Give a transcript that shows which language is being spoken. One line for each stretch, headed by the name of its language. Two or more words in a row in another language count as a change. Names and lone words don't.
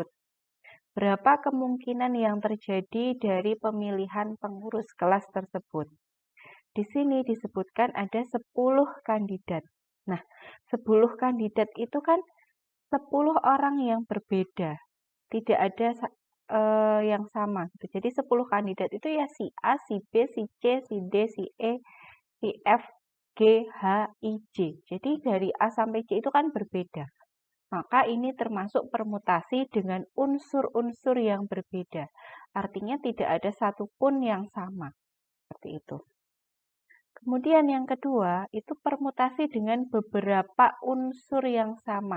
Indonesian: Berapa kemungkinan yang terjadi dari pemilihan pengurus kelas tersebut? Di sini disebutkan ada 10 kandidat. Nah, 10 kandidat itu kan 10 orang yang berbeda. Tidak ada yang sama. Jadi 10 kandidat itu ya si A, si B, si C, si D, si E, si F, G, H, I, J. Jadi dari A sampai C itu kan berbeda. Maka ini termasuk permutasi dengan unsur-unsur yang berbeda. Artinya tidak ada satupun yang sama. Seperti itu. Kemudian yang kedua, itu permutasi dengan beberapa unsur yang sama.